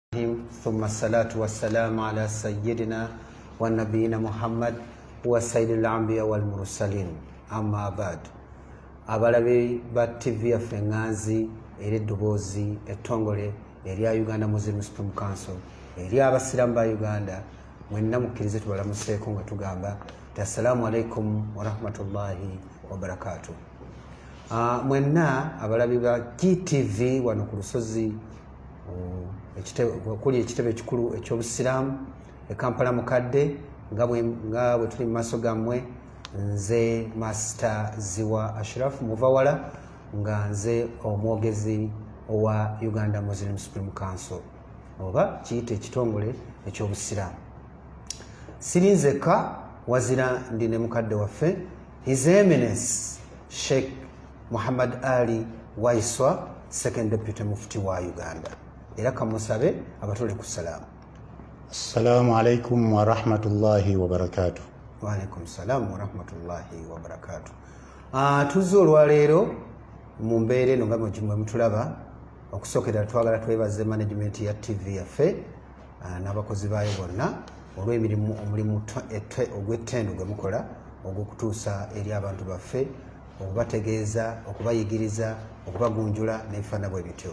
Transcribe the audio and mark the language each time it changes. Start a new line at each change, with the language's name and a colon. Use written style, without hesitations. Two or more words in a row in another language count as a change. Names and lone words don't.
Arabic: ثم الصلاة والسلام على سيدنا ونبينا محمد وسيد الأنبياء والمرسلين أما بعد
Ganda: abalabe ba TV yaffe Nganzi eri eddoboozi ettongole erya Uganda Muslim Supreme Council eri abasiramu ba Uganda mwenna mukkirize tubalamuseeko nga tugamba
Arabic: السلام عليكم ورحمة الله وبركاته.
Ganda: Mwenna abalabe ba GTV wano ku lusozi kuli ekitebe ekikulu eky'obusiraamu e Kampala mukadde nga bwe tuli mu maaso gammwe nze Master Ziwa Ashraf Muvawala nga nze omwogezi owa Uganda Muslim Supreme Council oba kiyite ekitongole eky'obusiraamu. Sirinzeka wazira ndi ne mukadde waffe
English: His Eminence
Ganda: Sheikh Muhammad Ali Waiswa,
English: Second Deputy Mufti
Ganda: wa Uganda. Era kamusabe abatole ku salaamu.
Arabic: السلام عليكم ورحمة الله وبركاته. وعليكم السلام ورحمة الله وبركاته.
Ganda: Tuzze olwaleero mu mbeera eno nga mwe mutulaba okusookera twagala twebaze management ya TV yaffe n'abakozi baayo bonna olw'emirimu omulimu ogw'ettendo gwe mukola ogw'okutuusa eri abantu baffe okubategeeza okubayigiriza okubagunjula n'ebifaana bwe bityo.